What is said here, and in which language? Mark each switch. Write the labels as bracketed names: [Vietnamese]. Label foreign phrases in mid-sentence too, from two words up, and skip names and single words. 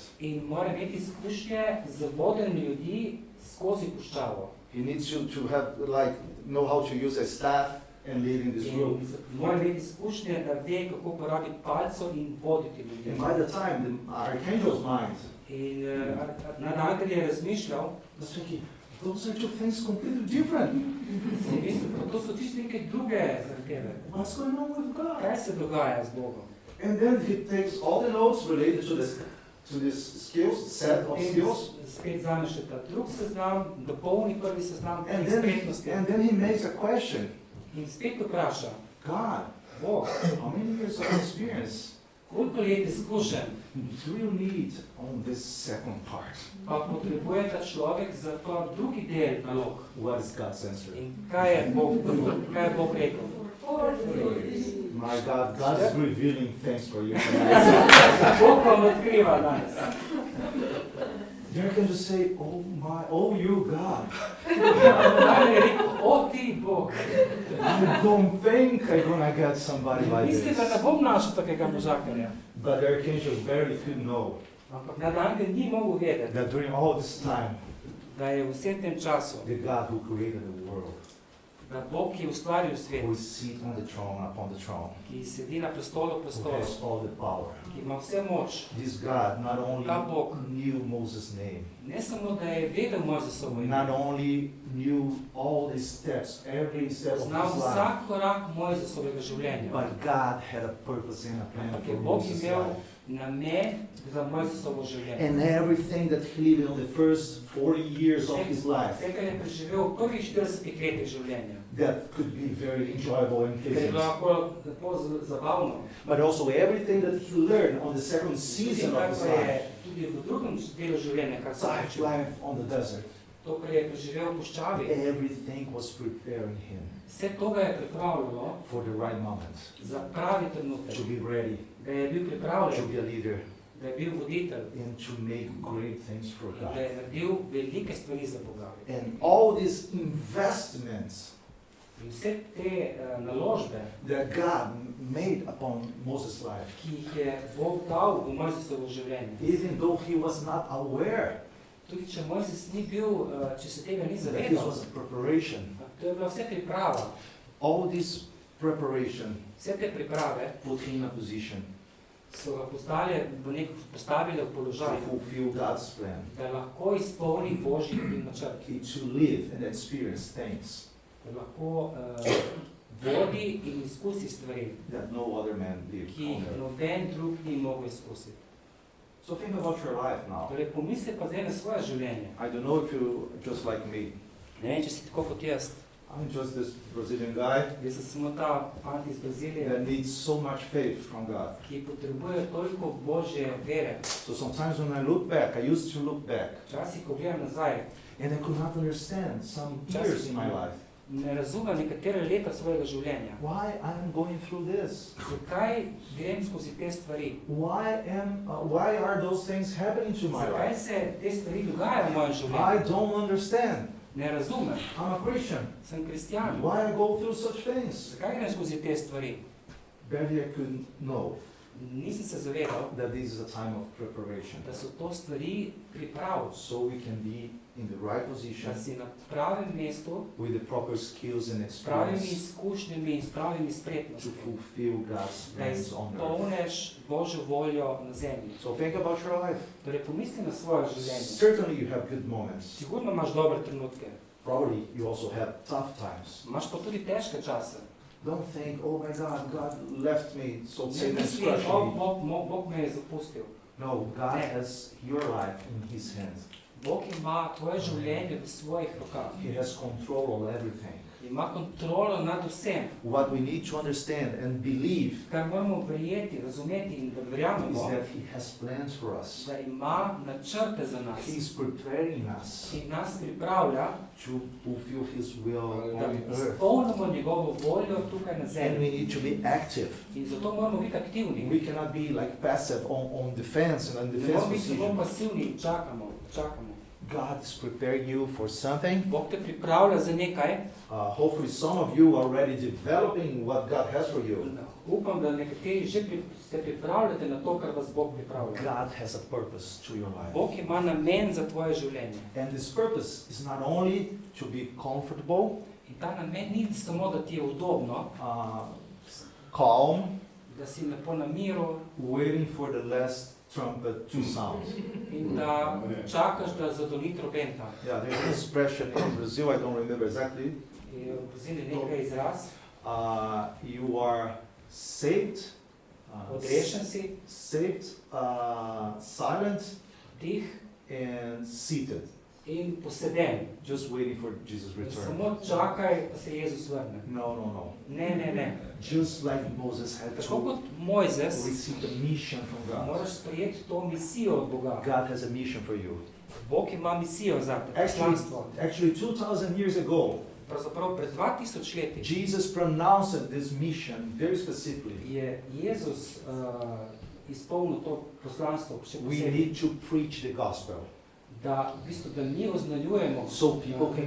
[Slovenian] In mora imeti izkušnje z vodenjem ljudi skozi puščavo. [English] He needs to have know how to use a staff and leading this group. [Slovenian] In mora imeti izkušnje, da ve, kako uporabiti palco in voditi ljudi. [English] And by the time the archangel's mind [Slovenian] In nadangel je razmišljal, [English] was thinking, those are two things completely different. [Slovenian] si je mislil, pa to so čisto neke druge zahteve. [English] What's going on with God? [Slovenian] Kaj se dogaja z Bogom? [English] And then he takes all the notes related to this set of skills, [Slovenian] Spet vzame še ta drug seznam, dopolni prvi seznam and teh spretnosti. [English] then he makes a question. [Slovenian] In spet vpraša, God, Bog, [English] how many years of experience [Slovenian] koliko let izkušenj [English] do you need on this second part? [Slovenian] pa potrebuje ta človek za to drugi del nalog? [English] What is God's answer? [Slovenian] In kaj je Bog rekel? [English] My God, God is revealing things for you. [Slovenian] Bog vam odkriva danes. [English] You can just say, oh you God. [Slovenian] Daj je rekel, o ti Bog. [English] I don't think I'm gonna get somebody like [Slovenian] Mislim, da ne this. bom našel takega možakarja. [English] But the archangel barely could know [Slovenian] Ampak Nadangel ni mogel vedeti, [English] that during all this time, [Slovenian] da je v vsem tem času, [English] the God who created the world, [Slovenian] da Bog, ki je ustvaril who svet, [English] sits on the throne, upon the throne, [Slovenian] ki sedi na prestolu who prestolov, [English] has all the power. [Slovenian] ki ima vse moč, [English] This God not only [Slovenian] Ta Bog. [English] knew Moses' name, [Slovenian] ne samo, da je vedel Mojzesovo ime, [English] not only knew all the steps, every step of znal his life, [Slovenian] vsak korak Mojzesovega življenja, [English] but God had a purpose and a plan [Slovenian] ampak for je Bog Moses' imel life. namen za Mojzesovo življenje. [English] And everything that he lived in the first 40 years of his life, [Slovenian] Vse, kar je preživel v prvih 40 letih življenja, [English] that could be very enjoyable and [Slovenian] ker je pleasant. bilo lahko lepo zabavno. [English] But also everything that he learned on the second Tudi season kar of his pa life, [Slovenian] je tudi v drugem delu življenja, kar se life, tiče, [English] life on the desert, [Slovenian] to, kar je preživel v puščavi, [English] everything was preparing him [Slovenian] vse to ga je pripravljalo [English] for the right moment, [Slovenian] za pravi trenutek, [English] to be ready, [Slovenian] da je bil to pripravljen, [English] be a leader, [Slovenian] da je bil voditelj, [English] and to make great things for [Slovenian] da God. je naredil velike stvari za Boga. [English] And all these investments [Slovenian] In vse te naložbe, [English] that God made upon Moses' life, [Slovenian] ki jih je Bog dal v Mojzesovo življenje, [English] even though he was not aware [Slovenian] tudi če Mojzes ni bil, če se tega ni [English] that this [Slovenian] zavedal, [English] was a preparation, [Slovenian] to je bila vse priprava, [English] all this preparation [Slovenian] vse te priprave [English] put him in a position [Slovenian] so ga postavile v to položaj, [English] fulfill God's plan, [Slovenian] da lahko izpolni Božji načrt, [English] to live and experience things [Slovenian] da lahko vodi in izkusi stvari, [English] that no other man lived [Slovenian] ki on jih earth. noben drug ni mogel izkusiti. [English] So think about your life now. [Slovenian] Torej, pomisli pa zdaj na svoje življenje. [English] I don't know if you just like me. [Slovenian] Ne vem, če si tako kot jaz. [English] I'm just this Brazilian guy [Slovenian] Jaz sem samo ta fant iz Brazilije, [English] that needs so much faith from God. [Slovenian] ki potrebuje toliko Božje vere. [English] So sometimes when I look back, I used to look back, [Slovenian] Včasih, ko gledam nazaj, [English] and I could not understand some years in my life. [Slovenian] ne razumem nekatere leta svojega življenja. [English] Why I'm going through this? [Slovenian] Zakaj grem skozi te stvari? [English] Why are those things happening to my [Slovenian] Zakaj life? se te stvari dogajajo v mojem I življenju? [English] don't understand. [Slovenian] Ne razumem. [English] I'm a Christian. [Slovenian] Sem kristjan. [English] Why I go through such things? [Slovenian] Zakaj grem skozi te stvari? [English] Barely I could know [Slovenian] Nisem se zavedal, [English] that this is a time of preparation, [Slovenian] da so to stvari priprav, [English] so we can be in the right position [Slovenian] da si na pravem mestu, [English] with the proper skills and [Slovenian] s pravimi experience izkušnjami in s pravimi to spretnostmi, [English] fulfill God's da plans on earth. [Slovenian] izpolneš Božjo voljo na zemlji. [English] So think about your life. [Slovenian] Torej, pomisli na svoje življenje. [English] Certainly you have good moments. [Slovenian] Sigurno imaš dobre trenutke, [English] Probably you also have tough times. [Slovenian] imaš pa tudi težke čase. [English] Don't think, oh my God, God left me, so Ne Satan is misli, crushing me. [Slovenian] Bog me je zapustil. [English] No, God has your life in His hands. [Slovenian] Bog ima tvoje življenje v svojih rokah. [English] He has control of everything. [Slovenian] Ima kontrolo nad vsem, [English] What we need to understand and believe [Slovenian] kar moramo verjeti, razumeti in da is verjamemo, [English] that He has plans for us. [Slovenian] da ima načrte za nas [English] He's preparing us [Slovenian] in nas pripravlja, [English] to fulfill His will da on earth. [Slovenian] izpolnimo njegovo voljo tukaj na And zemlji. [English] we need to be active. [Slovenian] In zato moramo biti aktivni. [English] We cannot be like passive on defense and on [Slovenian] Ne defense moramo biti samo position. pasivni in čakamo. [English] God is preparing you for something. [Slovenian] Bog te pripravlja za nekaj. [English] Hopefully some of you are already developing what God has for you. [Slovenian] Upam, da nekateri že se pripravljate na to, kar vas Bog pripravlja. [English] God has a purpose to your life. [Slovenian] Bog ima namen za tvoje življenje. [English] And this purpose is not only to be comfortable, [Slovenian] In ta namen ni samo, da ti je udobno, [English] calm, [Slovenian] da si lepo na miru [English] waiting for the last trumpet to sound. [Slovenian] in da čakaš, da zadoni trobenta. [English] Yeah, there's an expression in Brazil, I don't remember exactly. [Slovenian] Je v Braziliji nekaj izraz, [English] You are saved, [Slovenian] odrešen si, silent, tih [English] and seated. [Slovenian] in poseden. [English] just waiting for Jesus' return. [Slovenian] Samo čakaj, da se Jezus vrne. No. Ne. [English] Just like Moses had [Slovenian] Tako to kot Mojzes, [English] receive the mission from God. [Slovenian] moraš sprejeti to misijo od Boga. [English] God has a mission for you. [Slovenian] Bog ima misijo za te, poslanstvo. [English] Actually 2000 years ago, [Slovenian] Pravzaprav pred 2000 leti [English] Jesus pronounced this mission very specifically. [Slovenian] je Jezus izpolnil to poslanstvo, še We posebej, [English] need to preach the gospel [Slovenian] da v bistvu, da mi oznaljujemo [English] so people can